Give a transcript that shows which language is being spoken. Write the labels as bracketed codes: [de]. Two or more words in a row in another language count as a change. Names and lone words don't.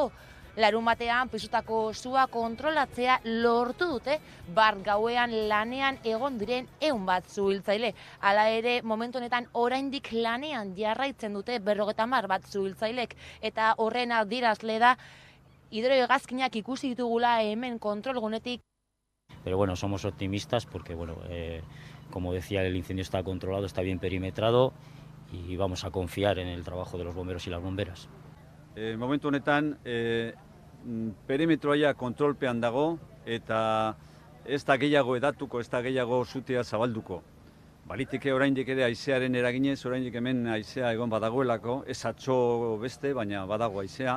[eu] Larun batean piztutako sua kontrolatzea lortu dute bart gauean lanean egon diren 100 bat suhiltzaile. Hala ere, momentu honetan oraindik lanean jarraitzen dute 50 bat suhiltzailek eta horren adierazle da hidrohegazkinak ikusi ditugula hemen kontrolgunetik. [es] Pero bueno, somos optimistas porque como decía, el incendio está controlado, está bien perimetrado. Y vamos a confiar en el trabajo de los bomberos y las bomberas. [eu] Momentu honetan, perimetroa kontrolpean dago eta ez da gehiago edatuko, ez da gehiago sutea zabalduko. Baliteke oraindik ere haizearen eraginez, oraindik hemen haizea egon badagoelako, ez atzo beste, baina badago haizea.